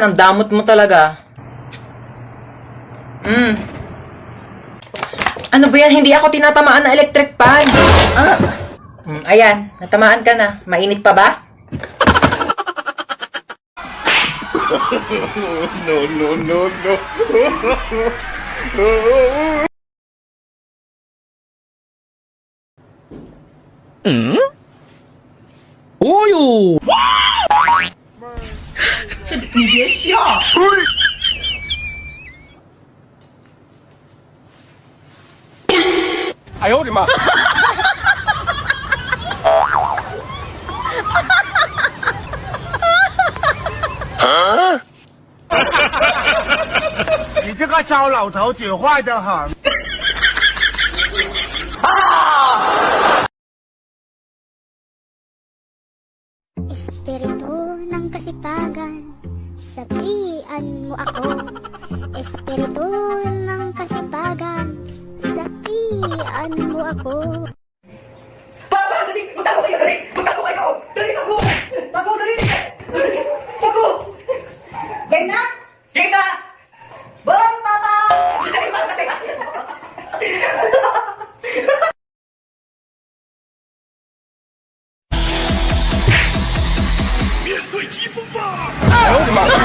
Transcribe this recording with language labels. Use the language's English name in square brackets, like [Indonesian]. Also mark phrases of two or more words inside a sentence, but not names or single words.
[Filipino] Ang damot mo talaga. Ano ba yan? Hindi ako tinatamaan ng electric fan. Ayan. Natamaan ka na. Mainit pa ba? [English] No. Oyo! [Chinese] 你别笑！哎呦我的妈！你这个糟老头子坏得很。 [Filipino] Espiritu ng kasipagan, sabihan mo ako. Espiritu ng kasipagan, sabihan mo ako. Papa! Dali! Magtago kayo! Dali! Magtago kayo! Dali! Tago! Tago! Dali! Tago! Game na? Game na! Bon, Papa! Dali! Dali! [Chinese] 哎呦我的妈！